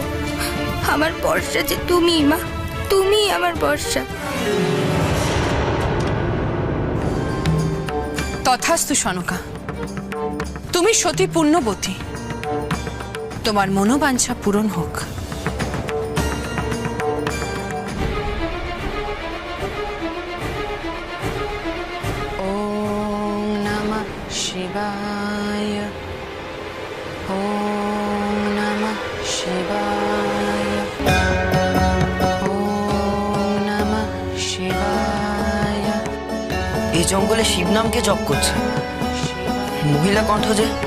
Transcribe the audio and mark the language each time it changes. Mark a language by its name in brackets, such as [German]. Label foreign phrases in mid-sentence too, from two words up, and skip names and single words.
[Bangla] আমার বর্ষা যে তুমি মা, তুমি আমার বর্ষা। তথাস্তু সনকা, তুমি সতী পুণ্যবতী, তোমার মনোবাঞ্ছা পূরণ হোক। [Sanskrit] ॐ नमः शिवाय, ॐ नमः शिवाय, ॐ नमः शिवाय। [Bangla] এই জঙ্গলে শিব নামকে জপ করছে মহিলা কণ্ঠ যে।